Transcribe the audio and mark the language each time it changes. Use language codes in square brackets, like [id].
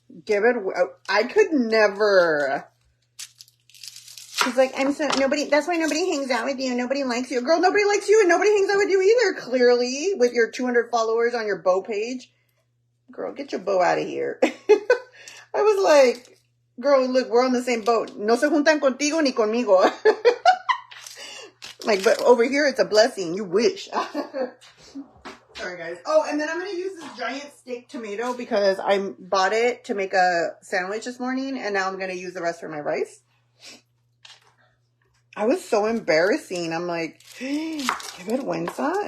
[en] Give it. I could never. She's like, I'm so nobody. That's why nobody hangs out with you. Nobody likes you, girl. Nobody likes you, and nobody hangs out with you either. Clearly, with your 200 followers on your bow page, girl, get your bow out of here. I was like, girl, look, we're on the same boat. [es] No se juntan contigo ni conmigo. [en] Like, but over here, it's a blessing. You wish. Sorry, guys. Oh, and then I'm going to use this giant steak tomato because I bought it to make a sandwich this morning, and now I'm going to use the rest for my rice. I was so embarrassing. I'm like, [es] qué vergüenza.